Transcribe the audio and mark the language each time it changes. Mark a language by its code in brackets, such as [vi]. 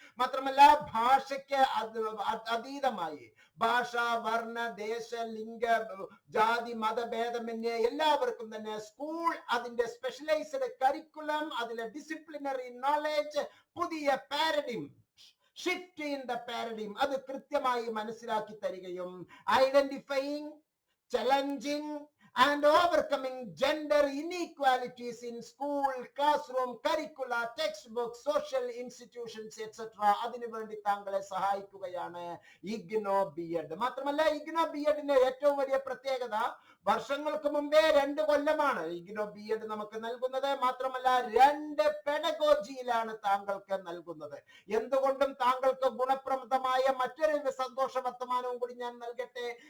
[ml] മാത്രമല്ല, ഭാഷയ്ക്ക് അതീതമായി ഭാഷ, വർണ്ണ, ദേശ, ലിംഗ, ജാതി, മതഭേദമന്യേ എല്ലാവർക്കും തന്നെ സ്കൂൾ, അതിന്റെ സ്പെഷ്യലൈസ്ഡ് കരിക്കുലം, അതിലെ ഡിസിപ്ലിനറി നോളജ്, പുതിയ paradigm, shift in the paradigm, അത് കൃത്യമായി മനസ്സിലാക്കി തരികയും identifying, [en] challenging and overcoming gender inequalities in school, classroom, curricula, textbooks, social institutions, etc. [ml] അതിനുവേണ്ടി താങ്കളെ സഹായിക്കുകയാണ് ഇഗ്നോ ബി.എഡ്. മാത്രമല്ല ഇഗ്നോ ബി.എഡിന്റെ ഏറ്റവും വലിയ പ്രത്യേകത വർഷങ്ങൾക്ക് മുമ്പേ 2 കൊല്ലമാണ് ഇഗ്നോ ബി.എഡ് നമുക്ക് നൽകുന്നത്. മാത്രമല്ല 2 പെഡഗോജിയിലാണ് താങ്കൾക്ക് നൽകുന്നത്. എന്തുകൊണ്ടും താങ്കൾക്ക് ഗുണപ്രദമായ മറ്റൊരു സന്തോഷ വർത്തമാനവും കൂടി ഞാൻ നൽകട്ടെ.